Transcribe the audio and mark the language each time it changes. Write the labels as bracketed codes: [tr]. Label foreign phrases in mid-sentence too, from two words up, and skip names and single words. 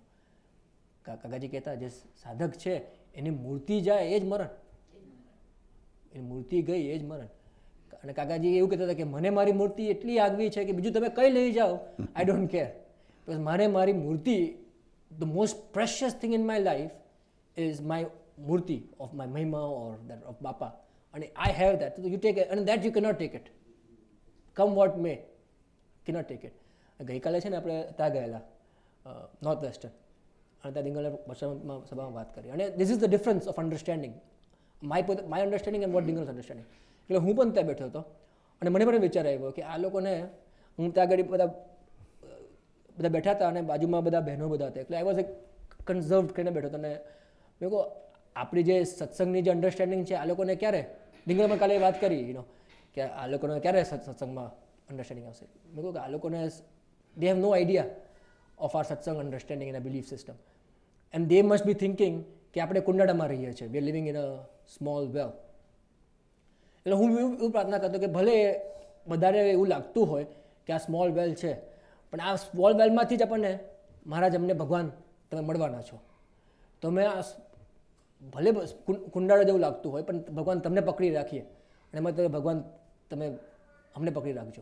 [gu] કાકાજી કહેતા જે સાધક છે એની મૂર્તિ જાય એ જ મરણ, એની મૂર્તિ ગઈ એ જ મરણ. અને કાકાજી એવું કહેતા હતા કે મને મારી મૂર્તિ એટલી આગવી છે કે બીજું તમે કઈ લઈ જાઓ [en] I don't care, because [gu] મારે મારી મૂર્તિ [en] the most precious thing in my life is my murti of my Mahima or that of Bapa, and I have that. So you take it, and that you cannot take it. Come what may, cannot take it. [gu] ગઈકાલે છે ને આપણે ત્યાં ગયેલા નોર્થ વેસ્ટર્ન, અને ત્યાં દિંગલને સભામાં વાત કરી, અને [en] this is the difference of understanding, my understanding and what Dingal's understanding. [gu] એટલે હું પણ ત્યાં બેઠો હતો, અને મને પણ વિચાર આવ્યો કે આ લોકોને, હું ત્યાં આગળ બધા બેઠા હતા, અને બાજુમાં બધા બહેનો બધા હતા, એટલે [en] I was [gu] એક કન્ઝર્વ કરીને બેઠો હતો. અને મેં કહું આપણી જે સત્સંગની જે અન્ડરસ્ટેન્ડિંગ છે, આ લોકોને ક્યારે, દિંગલમાં કાલે વાત કરી કે આ લોકોને ક્યારે સત્સંગમાં અન્ડરસ્ટેન્ડિંગ આવશે. મેં કહું કે આ લોકોને [en] they have no idea of our satsang understanding and a belief system, and they must be thinking [gu] કે આપણે કુંડાળામાં રહીએ છીએ, [en] we are living in a small well. [gu] એટલે હું એવું પ્રાર્થના કરતો કે ભલે બધાને એવું લાગતું હોય કે આ [en] small well [gu] છે, પણ આ સ્મોલ વેલમાંથી જ આપણને મહારાજ અમને ભગવાન તમે મળવાના છો, તમે આ ભલે કુંડાળો જેવું લાગતું હોય પણ ભગવાન તમને પકડી રાખીએ, અને એમાં તમે ભગવાન તમે અમને પકડી રાખજો.